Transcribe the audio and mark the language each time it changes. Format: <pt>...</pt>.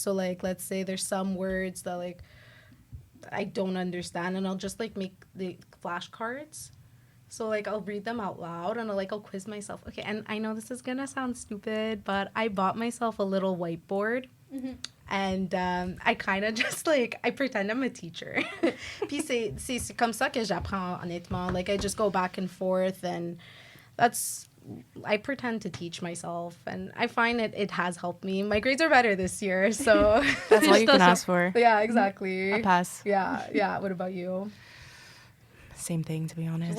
<en>So like let's say there's some words that like I don't understand, and I'll just like make the flashcards. So like I'll read them out loud and I'll quiz myself. Okay, and I know this is gonna sound stupid, but I bought myself a little whiteboard. And I kind of just like, I pretend I'm a teacher.</en> <fr>Puis c'est comme ça que j'apprends honnêtement.</fr> <en>Like I just go back and forth, and I pretend to teach myself, and I find it has helped me. My grades are better this year, so. That's all you can ask for. Yeah, exactly. A pass. Yeah. What about you? Same thing, to be honest.</en>